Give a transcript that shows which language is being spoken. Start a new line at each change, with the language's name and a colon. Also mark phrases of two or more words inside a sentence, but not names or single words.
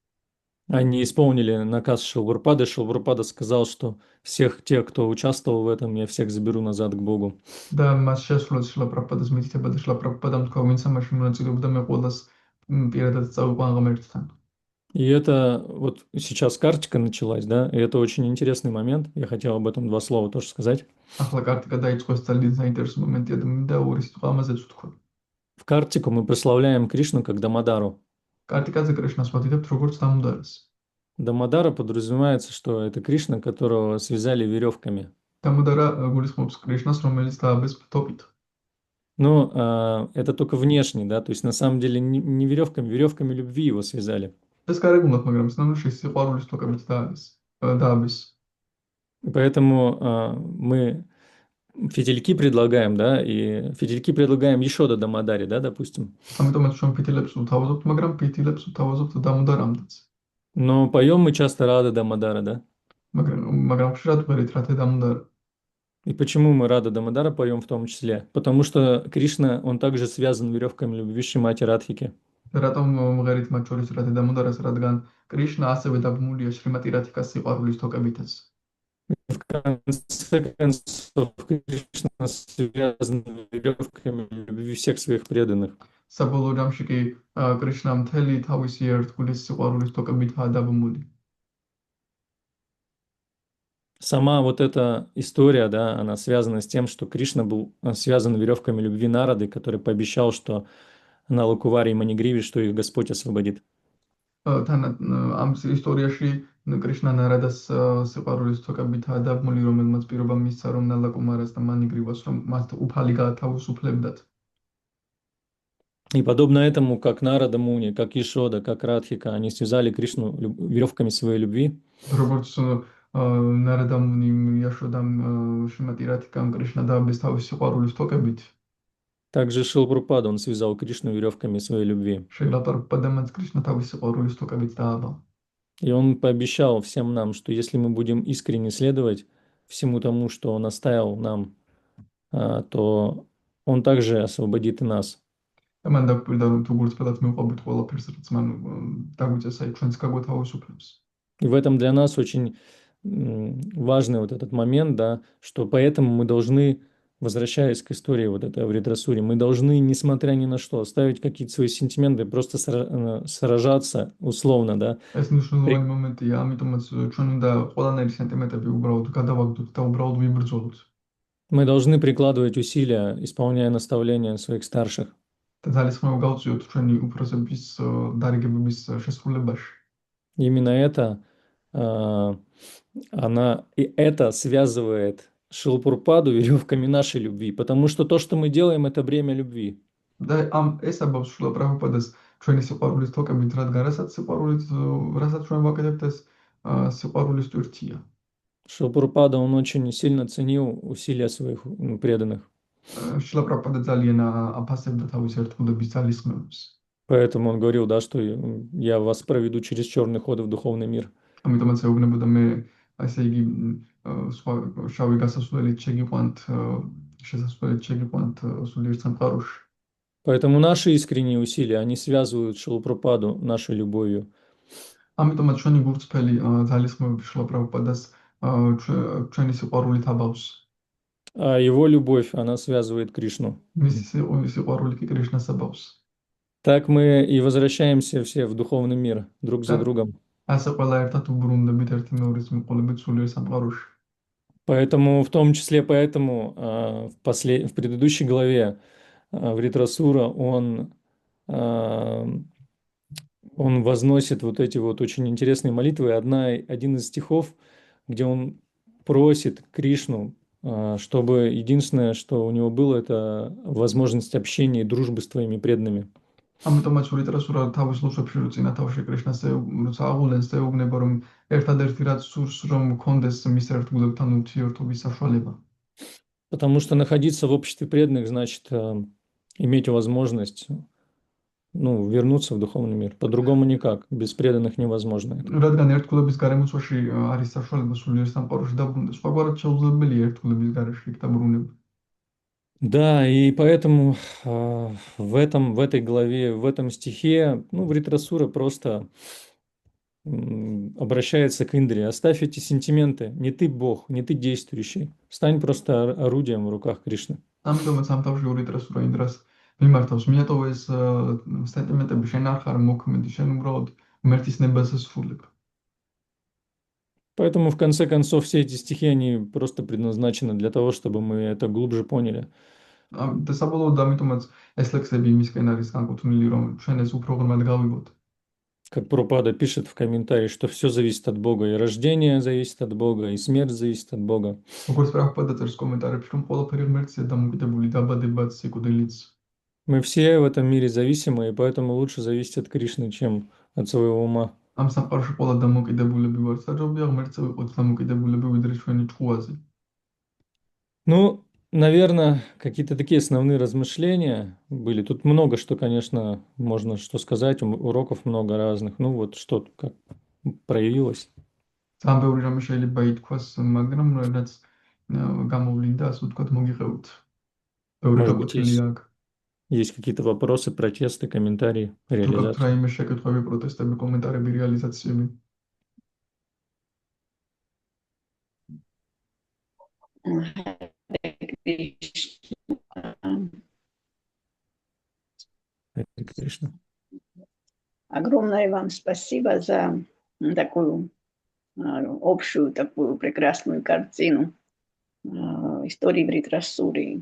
Russian: Они исполнили наказ Шилпрабхупады. Шилпрабхупада сказал, что всех тех, кто участвовал в этом, я всех заберу назад к Богу.
Georgian: და მას შესრულეს შილა პრაბჰუპაdas მითითება და შილა პრაბჰუპადამ თქვა, ვინც ამაში მონაწილეობდა, მე ყველას პირადად წავიყვან ღმერთთან.
Russian: И это вот сейчас карточка началась, да, и это очень интересный момент. Я хотел об этом 2 слова тоже сказать.
Georgian: ახლა კარტიკა დაიწყოს ძალიან საინტერესო მომენტია და მინდა ორი სიტყვა ამაზეც ვთქვა.
Russian: В картику мы прославляем Кришну как Дамадару.
Georgian: კარტიკაზე კრიშნას ვადიდებთ როგორც დამუდარეს.
Russian: Дамадара подразумевается, что это Кришна, которого связали веревками.
Georgian: დამუდარა გულისხმობს კრიშნას, რომელიც დააბეს ფთობით.
Russian: Но это только внешне, да, то есть на самом деле не веревками, веревками любви его связали.
Georgian: ეს გარეგულად, მაგრამ სინამდვილეში სიყვარულის თოკებით დააბეს.
Russian: И поэтому мы фитильки предлагаем, да, и фитильки предлагаем еще до Дамадари, да, допустим.
Georgian: ამიტომაც ჩვენ ფიტილებს ვთავაზობთ, მაგრამ ფიტილებს ვთავაზობთ დამუდარამდეც.
Russian: Но поем мы часто Рада Дамадара, да?
Georgian: მაგრამ ხშირად ვერით რათე დამუდარა.
Russian: И почему мы Рада Дамадара поем в том числе? Потому что Кришна, он также связан веревками любви Шримати Радхики.
Georgian: რატომ მღერით მათ შორის რათე დამუდარას, რადგან კრიშნა ასევე დაბმულია შრიმატი რათიკას სიყვარულის თოკებითაც.
Russian: В конце концов, Кришна связан веревками любви всех своих преданных.
Georgian: საბოლოო ჯამში კი კრიშნა მთელი თავისი ერთგულის სიყვარულის თოკებითაა დაბმული.
Russian: Сама вот эта история, да, она связана с тем, что Кришна был связан веревками любви Нарады, который пообещал, что на Лакуваре и Манигриве, что их Господь освободит.
Georgian: თან ამ ისტორიაში კრიშნა ნარადას სიყვარულის თოკებითაა დაბმული, რომელმაც პირობა მისცა, რომ ნალაკუმარას და მანიგრივას რომ მათ უფალი გაათავისუფლებდათ.
Russian: И подобно этому, как Нарада Муни, как Ишода, как Радхика, они связали Кришну веревками своей любви.
Georgian: როგორც ნარადა მუნი, იაშოდამ, შრიმატი რათიკამ კრიშნა დააბეს თავისი სიყვარულის თოკებით.
Russian: Также Шилпрабхупада, он связал Кришну веревками своей любви.
Georgian: შილა პრაბჰუპადამაც კრიშნა თავისი სიყვარულის თოკებით დააბა.
Russian: И он пообещал всем нам, что если мы будем искренне следовать всему тому, что он оставил нам, то он также освободит и нас.
Georgian: და მან დაგკვირდა, რომ თუ გულწრფელად მივყვებით ყველაფერს, რაც მან დაგვიწესა, ჩვენც გაგვეთავისუფლებს.
Russian: И в этом для нас очень важный вот этот момент, да, что поэтому мы должны, возвращаясь к истории вот этой в ретроссуре, мы должны, несмотря ни на что, оставить какие-то свои сентименты, просто сражаться условно, да.
Georgian: ეს მნიშვნელოვანი მომენტია, ამიტომაც ჩვენ უნდა ყველანაირი სენტიმენტები უბრალოდ გადავაგდოთ და უბრალოდ ვიბრძოლოთ.
Russian: Мы должны прикладывать усилия, исполняя наставления своих старших.
Georgian: და ძალისხმევა გავწიოთ ჩვენი უფროსების დარიგებების შესრულებაში.
Russian: Именно это связывает Шилпурпаду веревками нашей любви, потому что то, что мы делаем, это бремя любви.
Georgian: და ეს აბავს შილა პრაბჰუპადას ჩვენი სიყვარულის თოკებით, რადგან რასაც ჩვენ ვაკეთებთ, ეს სიყვარულის ტვირთია.
Russian: Шилпурпада, он очень сильно ценил усилия своих преданных.
Georgian: შილა პრაბჰუპადა ძალიან აფასებდა თავის ერთგულების ძალისხმევებს.
Russian: Поэтому он говорил, да, что я вас проведу через черный ход в духовный мир.
Georgian: ამიტომაც ეუბნებოდა მე ასე იგი სხვა შავი გასასვლელით შეგიყვანთ სულიერ სამყაროში.
Russian: Поэтому наши искренние усилия, они связывают Шилпурпаду нашей любовью.
Georgian: ამიტომაც ჩვენი გულწრფელი ძალისხმევები შილა პრაბჰუპადას ჩვენი სიყვარულით აბავს.
Russian: А его любовь, она связывает Кришну.
Georgian: მისი სიყვარული კი კრიშნას აბავს.
Russian: Так мы и возвращаемся все в духовный мир друг за другом.
Georgian: ასე ყველა ერთად უბრუნდებით ერთი მეორის მიყოლებით სულიერ სამყაროში.
Russian: Поэтому, в том числе поэтому, в предыдущей главе в Ритрасура он возносит вот эти вот очень интересные молитвы. Один из стихов, где он просит Кришну, чтобы единственное, что у него было, это возможность общения и дружбы с твоими преданными.
Georgian: ამიტომაც ურიტრასურა თავის ლოცვებში წინა თავში კრიშნას აღულენს და ეუბნება, რომ ერთადერთი რაც სურს, რომ მქონდეს მის ერთგულებთან ურთიერთობის საშუალება.
Russian: Потому что находиться в обществе преданных значит иметь возможность, вернуться в духовный мир. По-другому никак. Без преданных невозможно это.
Georgian: რადგან ერთგულების გარემოცვაში არის საშუალება სულიერ სამყაროში დაბრუნდეს, სხვაგვარად შეუძლებელია ერთგულების გარეშე იქ დაბრუნება.
Russian: Да, и поэтому в этой главе, в этом стихе, Вритрасура просто обращается к Индре. Оставь эти сентименты. Не ты Бог, не ты действующий. Стань просто орудием в руках Кришны.
Georgian: ამიტომაც ამ თავში ურიტრასურა ინდრას მიმართავს, მიატოვე ეს სენტიმენტები, შენ არ ხარ მოქმედი, შენ უბრალოდ ღმერთის ნებას ასრულებ.
Russian: Поэтому, в конце концов, все эти стихи, они просто предназначены для того, чтобы мы это глубже поняли.
Georgian: და საბოლოოდ ამიტომაც ეს ლექსები იმისკენ არის განკუთვნილი, რომ ჩვენ ეს უფრო ღრმად გავიგოთ.
Russian: Как Прабхупада пишет в комментарии, что все зависит от Бога, и рождение зависит от Бога, и смерть зависит от Бога.
Georgian: როგორც პრაბჰუპადა წერს კომენტარებში, რომ ყველაფერი ღმერთზეა დამოკიდებული, დაბადებაც, სიკვდილიც.
Russian: Мы все в этом мире зависимы, и поэтому лучше зависеть от Кришны, чем от своего ума.
Georgian: ამ სამყაროში ყველა დამოკიდებულები ვართ, საჭიროა ღმერთზე ვიყოთ დამოკიდებულები, ვიდრე ჩვენი ჭკუაზე.
Russian: Наверное, какие-то такие основные размышления были. Тут много что, конечно, можно что сказать, уроков много разных. Что как проявилось.
Georgian: ძალიან ბევრი რამე შეიძლება ითქვას, მაგრამ რაც გამოვლინდა, ასე ვთქვათ, მოგიღებთ. ბევრი
Russian: Может быть,
Georgian: გაკვეთილია აქ.
Russian: есть какие-то вопросы, протесты, комментарии, реализации.
Georgian: თუ რაიმე შეკითხვები, პროტესტები, კომენტარები, რეალიზაციები.
Russian: Кришна. Огромное вам спасибо за такую общую, такую прекрасную картину истории Вритрасуры.